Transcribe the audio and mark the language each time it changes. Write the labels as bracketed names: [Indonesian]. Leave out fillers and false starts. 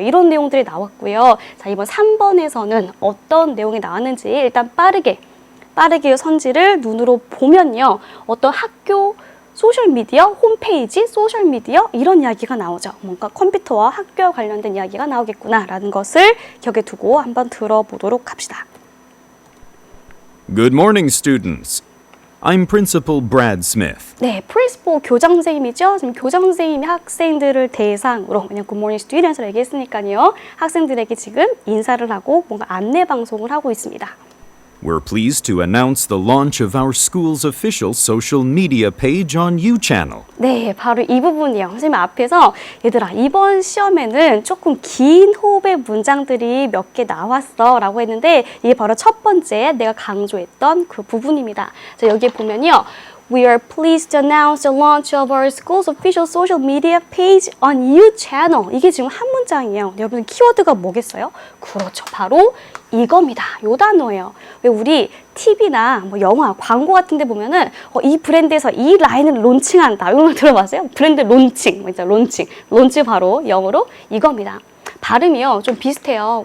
[Korean] 이런 내용들이 나왔고요. 자, 이번 3번에서는 어떤 내용이 나왔는지 일단 빠르게 선지를 눈으로 보면요. 어떤 학교 소셜미디어, 홈페이지, 소셜미디어 이런 이야기가 나오죠. 뭔가 컴퓨터와 학교와 관련된 이야기가 나오겠구나라는 것을 기억에 두고 한번 들어보도록 합시다. [English] Good morning, students. I'm Principal Brad Smith. [Korean] 네, 프린시플 교장 선생님이죠. 지금 교장 선생님이 학생들을 대상으로 그냥 굿모닝 스튜던트라고 얘기했으니까요. 학생들에게 지금 인사를 하고 뭔가 안내 방송을 하고 있습니다. [English] We're pleased to announce the launch of our school's official social media page on YouChannel. [Korean] 네, 바로 이 부분이에요. 선생님 앞에서 얘들아 이번 시험에는 조금 긴 호흡의 문장들이 몇 개 나왔어 라고 했는데 이게 바로 첫 번째 내가 강조했던 그 부분입니다. 자, 여기에 보면요. [English] We are pleased to announce the launch of our school's official social media page on YouChannel. [Korean] 이게 지금 한 문장이에요. 여러분 키워드가 뭐겠어요? 그렇죠. 바로 이겁니다. 요 단어예요. 왜 우리 TV나 영화, 광고 같은 데 보면은 이 브랜드에서 이 라인을 론칭한다. 이런 거 들어봤어요? 브랜드 론칭. 론칭 바로 영어로 이겁니다. 발음이요. 좀 비슷해요.